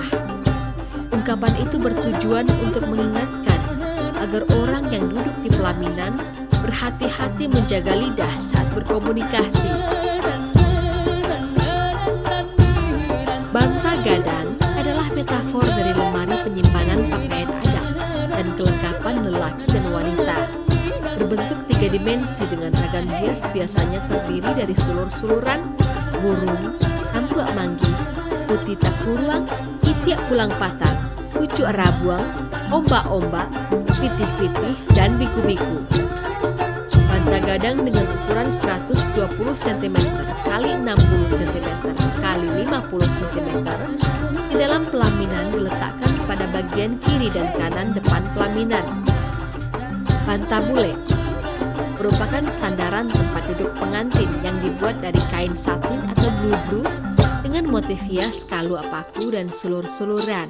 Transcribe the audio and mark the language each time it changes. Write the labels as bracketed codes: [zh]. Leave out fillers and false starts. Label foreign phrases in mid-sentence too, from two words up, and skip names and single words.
[id] Ungkapan itu bertujuan untuk mengingatkan agar orang yang duduk di pelaminan berhati-hati menjaga lidah saat berkomunikasi. Banta gadang adalah metafor dari lemari penyimpanan pakaian adat dan kelengkapan lelaki dan wanita. Berbentuk 3 dimensi dengan ragam hias biasanya terdiri dari sulur-suluran, burung, tampuak manggi, putih takuruang, itiak pulang patang, pucuk rabuang, ombak-ombak, pitih-pitih, dan biku-biku. Banta gadang dengan ukuran 120 cm x 60 cm x 50 cm di dalam pelaminan diletakkan pada bagian kiri dan kanan depan pelaminan. Banta bule merupakan sandaran tempat duduk pengantin yang dibuat dari kain satin atau bludru dengan motif hias kaluak paku dan sulur-suluran.